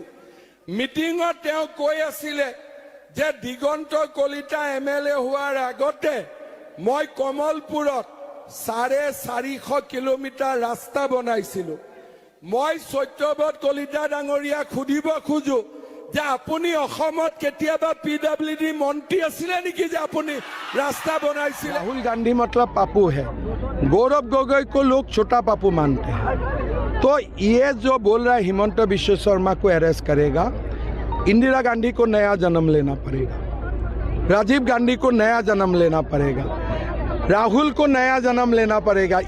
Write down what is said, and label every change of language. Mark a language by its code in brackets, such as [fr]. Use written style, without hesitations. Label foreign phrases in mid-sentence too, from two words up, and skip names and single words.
[as] মিটিঙত তেওঁ কৈ আছিলে যে দিগন্ত কলিতা MLA হোৱাৰ আগতে মই কমলপুৰত 450 কিলোমিটাৰ ৰাস্তা বনাইছিলোঁ। মই সত্যব্ৰত কলিতা ডাঙৰীয়াক সুধিব খোজো যে আপুনি অসমত কেতিয়াবা PWD মন্ত্ৰী আছিলে নেকি যে আপুনি [hi] रास्ता बनाइए। राहुल गांधी मतलब पापू है, गौरव गोगोई को लोग छोटा पापू मानते हैं। तो ये जो बोल रहा है हिमंत बिश्व शर्मा को अरेस्ट करेगा, इंदिरा गांधी को नया जन्म लेना पड़ेगा, राजीव गांधी को नया जन्म लेना पड़ेगा, राहुल को नया जन्म लेना पड़ेगा।